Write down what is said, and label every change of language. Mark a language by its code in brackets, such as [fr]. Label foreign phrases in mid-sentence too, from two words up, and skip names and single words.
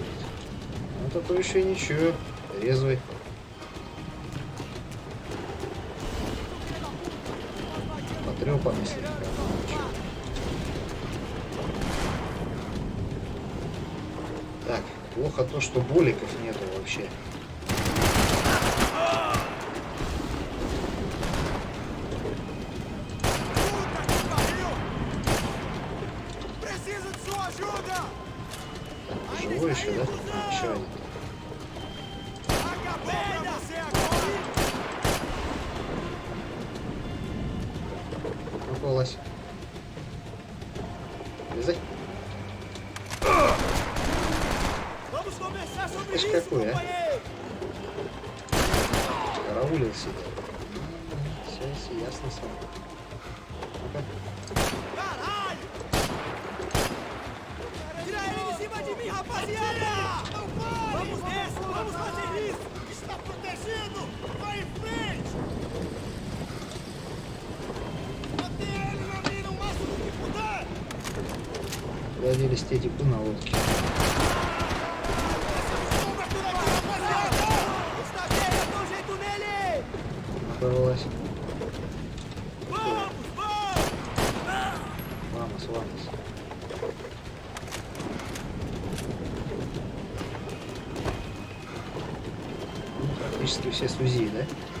[ru] Ну такой еще ничего, резвый. Потрепанный слегка. но ничего. Так, плохо то, что боликов нету вообще. [pt] Preciso de sua ajuda! [ru] Живой еще, да? А, еще один. [pt] Acabou pra você agora! [ru] Попалась. Вылезай. [pt] Vamos conversar sobre [ru] Ишь, [pt] isso, [ru] какой, а? [pt] companheiro! [ru] Караулил себя. Все ясно сам. Ну-ка. [pt] Caralho! Tira ele de cima de mim, rapaziada! Não pare! Vamos nessa! Vamos fazer isso! Está protegido! Vai em frente! Mantenha ele na mira o máximo que puder! [ru] Куда делись те типы на лодке? [pt] Sombra por aqui, rapaziada! Está bem, eu dou um jeito nele! [ru] Напоролась. [pt] Vamos, vamos! Vamos, vamos. [ru] Ну, практически все с УЗИ, да?